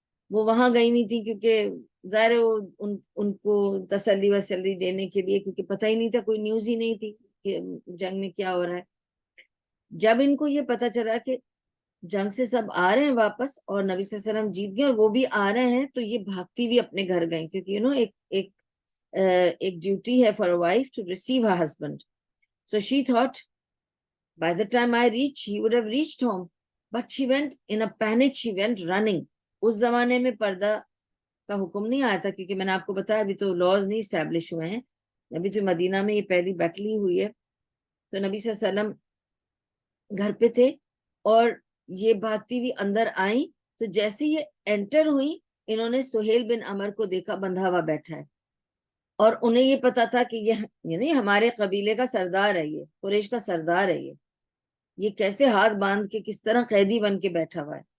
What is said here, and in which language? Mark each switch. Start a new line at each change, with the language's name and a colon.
Urdu: وہ وہاں گئی نہیں تھی کیونکہ ظاہر ہے وہ ان کو تسلی وسلی دینے کے لیے, کیونکہ پتہ ہی نہیں تھا, کوئی نیوز ہی نہیں تھی کہ جنگ میں کیا ہو رہا ہے. جب ان کو یہ پتا چلا کہ جنگ سے سب آ رہے ہیں واپس اور نبی صلی اللہ علیہ وسلم جیت گئے اور وہ بھی آ رہے ہیں, تو یہ بھاگتی ہوئی اپنے گھر گئیں, کیونکہ ایک ڈیوٹی ہے
English: For a wife to receive her husband. So she thought by the time I reach, he would have reached home. But she went in a panic, she went running.
Urdu: اس زمانے میں پردہ کا حکم نہیں آیا تھا, کیونکہ میں نے آپ کو بتایا ابھی تو لاز نہیں اسٹیبلش ہوئے ہیں, ابھی تو مدینہ میں یہ پہلی بیٹل ہی ہوئی ہے. تو نبی صلی اللہ علیہ وسلم گھر پہ تھے اور یہ بھاگتی ہوئی اندر آئیں, تو جیسے یہ انٹر ہوئی انہوں نے سہیل بن عمر کو دیکھا بندھا ہوا بیٹھا ہے, اور انہیں یہ پتا تھا کہ یہ یعنی ہمارے قبیلے کا سردار ہے, یہ قریش کا سردار ہے, یہ کیسے ہاتھ باندھ کے کس طرح قیدی بن کے بیٹھا ہوا ہے.